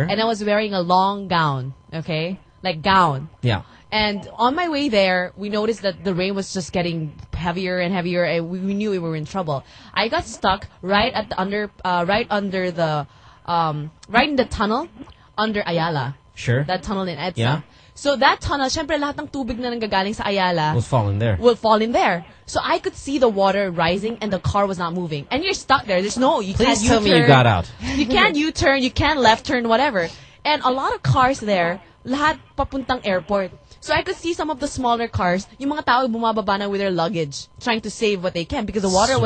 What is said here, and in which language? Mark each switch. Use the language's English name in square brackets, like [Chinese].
[English] And I was wearing a long gown, okay? Like, gown. Yeah. And on my way there, we noticed that the rain was just getting heavier and heavier, and we knew we were in trouble. I got stuck right at the right in the tunnel under Ayala. Sure. That tunnel in Edsa. Yeah. So that tunnel, [Filipino] syempre lahat ng tubig na nanggagaling sa Ayala [English] will fall in there. Will fall in there. So I could see the water rising and the car was not moving. And you're stuck there. There's no, you please can't U-turn. Me you got out. You can't U-turn, you can't left turn, whatever. And a lot of cars there, [Filipino] lahat papuntang airport. [English] So I could see some of the smaller cars, [Filipino] yung mga tao bumababa na [English] with their luggage, trying to save what they can because the water